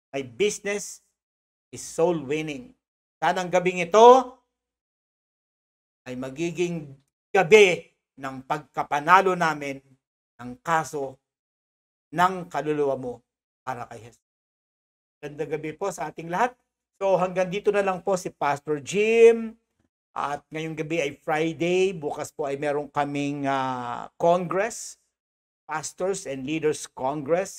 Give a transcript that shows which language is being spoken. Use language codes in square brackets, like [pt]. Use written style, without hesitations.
[en] My business is soul winning. [tl] Sana ang gabing ito ay magiging gabi ng pagkapanalo namin ng kaso ng kaluluwa mo para kay Jesus. Gandang gabi po sa ating lahat. So hanggang dito na lang po si Pastor Jim. At ngayong gabi ay Friday. Bukas po ay meron kaming Congress. [en] Pastors and Leaders Congress.